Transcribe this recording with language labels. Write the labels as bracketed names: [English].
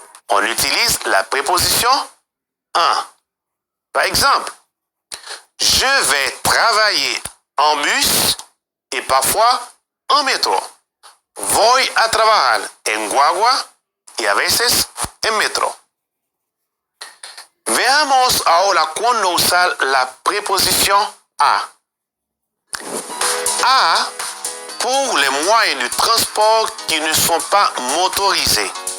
[French] On utilise la préposition en. Par exemple, je vais travailler en bus et parfois en métro. [Spanish] Voy a trabajar en guagua y a veces en metro. Veamos ahora cuándo usar la [French] préposition à. À pour les moyens de transport qui ne sont pas motorisés.